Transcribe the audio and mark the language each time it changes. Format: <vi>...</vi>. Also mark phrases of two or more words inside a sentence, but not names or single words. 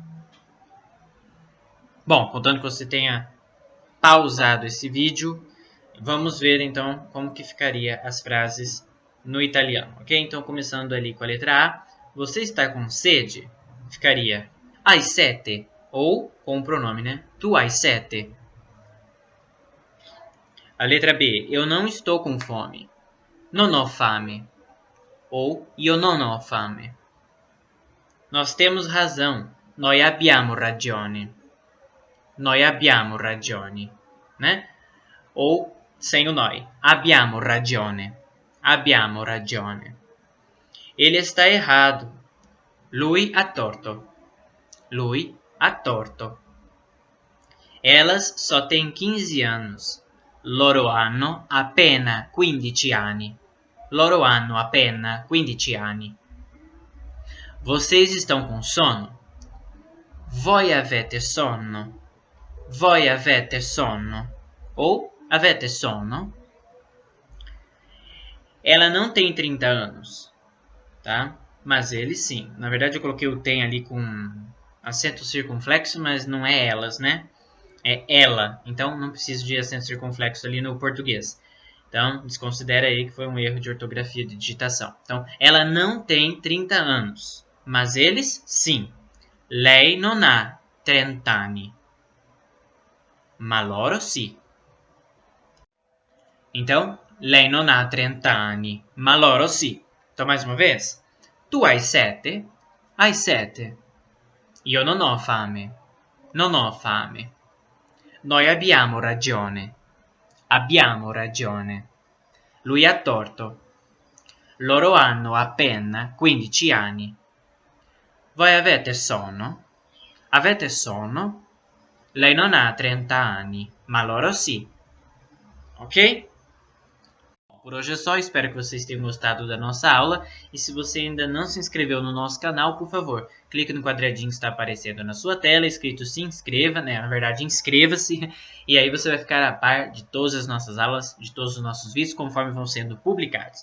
<pt>Bom, contando que você tenha pausado esse vídeo, vamos ver então como que ficaria as frases no italiano, ok? Então, começando ali com a letra A, você está com sede? Ficaria</pt> <it>hai sete,</it> <pt>ou com o pronome, né?</pt> <it>Tu hai sete.</it> <pt>A letra B, eu não estou com fome.</pt> <it>Non ho fame. Ou io non ho fame.</it> <pt>Nós temos razão.</pt> <it>Noi abbiamo ragione. Noi abbiamo ragione,</it> <pt>né? Ou sem o noi.</pt> <it>Abbiamo ragione. Abbiamo ragione.</it> <pt>Ele está errado.</pt> <it>Lui ha torto. Lui ha torto.</it> <pt>Elas só têm 15 anos.</pt> <it>Loro hanno appena 15 anni. Loro hanno appena 15 anni.</it> <pt>Vocês estão com sono?</pt> <it>Voi avete sonno. Voi avete sonno. Ou Avete sonno?</it> <pt>Ela não tem 30 anos, tá? Mas ele sim. Na verdade eu coloquei o tem ali com acento circunflexo, mas não é elas, né? É ela. Então não preciso de acento circunflexo ali no português. Então desconsidera aí que foi um erro de ortografia de digitação. Então ela não tem 30 anos, mas eles sim.</pt> <it>Lei non ha 30 anni, ma loro sì. Então, lei non ha 30 anni, ma loro sì.</it> <pt>Então, mais uma vez.</pt> <it>Tu hai 7? Hai 7. Io non ho fame. Non ho fame. Noi abbiamo ragione. Abbiamo ragione. Lui ha torto. Loro hanno appena 15 anni. Voi avete sonno? Avete sonno? Lei non ha 30 anni, ma loro sì.</it> <pt>Ok? Por hoje é só, espero que vocês tenham gostado da nossa aula. E se você ainda não se inscreveu no nosso canal, por favor, clique no quadradinho que está aparecendo na sua tela, escrito se inscreva, né? Na verdade, inscreva-se. E aí você vai ficar a par de todas as nossas aulas, de todos os nossos vídeos, conforme vão sendo publicados.</pt>